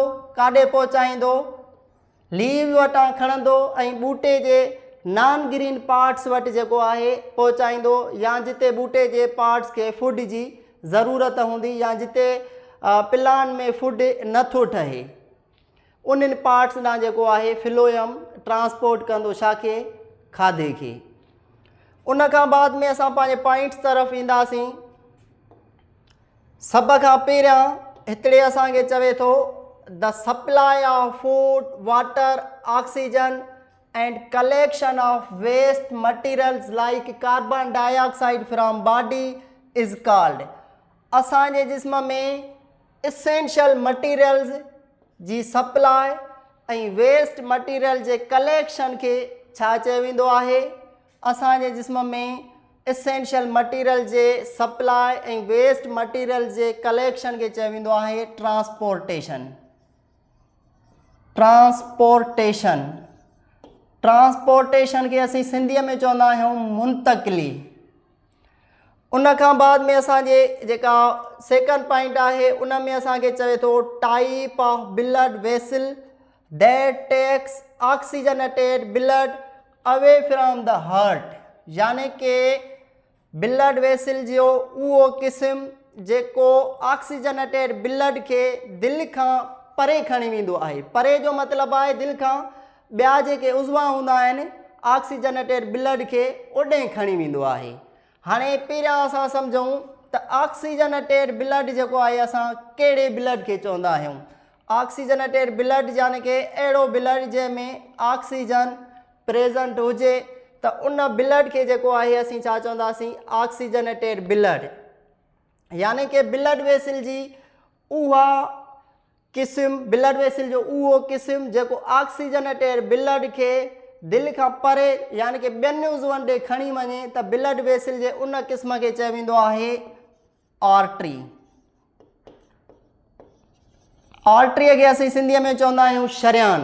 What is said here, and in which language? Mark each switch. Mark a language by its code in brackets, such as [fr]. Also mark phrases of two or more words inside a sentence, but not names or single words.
[sd] काॾे पहुचाईंदो, लीव वटां खणंदो ऐं ॿूटे जे [en] non green parts [sd] वटि जेको आहे पहुचाईंदो, या जिते ॿूटे जे पार्ट्स खे फूड जी ज़रूरत हूंदी या जिते प्लांट में फूड नथो ठहे उन्हनि पार्ट्स ॾांहुं जेको आहे [en] phloem transport [sd] कंदो छा खे, खाधे खे। उन खां बाद में असां पंहिंजे पॉइंट्स तरफ़ ईंदासीं। सभ खां पहिरियां हिकिड़े असांखे चवे थो [en] the supply of food, water, oxygen and collection of waste materials like carbon dioxide from body is called. [sd] असांजे जिस्म में [en] essential materials [sd] जी सप्लाई ऐं [en] waste material [sd] जे कलेक्शन खे छा चयो वेंदो आहे। असांजे जिस्म में [en] essential material [sd] जे सप्लाई ऐं [en] waste material [sd] जे कलेक्शन खे चयो वेंदो आहे ट्रांसपोर्टेशन खे असीं सिंधीअ में चवंदा आहियूं मुंतक़िली। उन खां बाद में असांजे जेका [en] second point [sd] आहे उन में असांखे चवे थो [en] type of blood vessel that takes oxygenated blood away from the heart, [sd] यानी कि [en] blood vessel [sd] जो उहो क़िस्म जेको [en] oxygenated blood [sd] खे दिलि खां परे खणी वेंदो आहे। परे जो मतिलबु आहे दिलि खां ॿिया जेके उज़वा हूंदा आहिनि [en] oxygenated blood [sd] खे ओॾे खणी वेंदो आहे। हाणे पहिरियां असां सम्झूं त [en] oxygenated blood [sd] जेको आहे असां कहिड़े ब्लड खे चवंदा आहियूं। [en] oxygenated blood [sd] यानी कि अहिड़ो ब्लड जंहिंमें [en] oxygen present [sd] हुजे त उन ब्लड खे जेको आहे असीं छा चवंदासीं, [en] oxygenated blood. [sd] यानी कि [en] blood vessel [sd] जी उहा क़िस्म, [en] blood vessel [sd] जो उहो क़िस्म जेको [en] oxygenated blood [sd] खे दिलि खां परे यानी कि ॿियनि उज़वनि ॾे खणी वञे त [en] blood vessel [sd] जे उन क़िस्म खे चयो वेंदो आहे आर्टरी। आर्टरीअ खे असीं सिंधीअ में चवंदा आहियूं शरियान।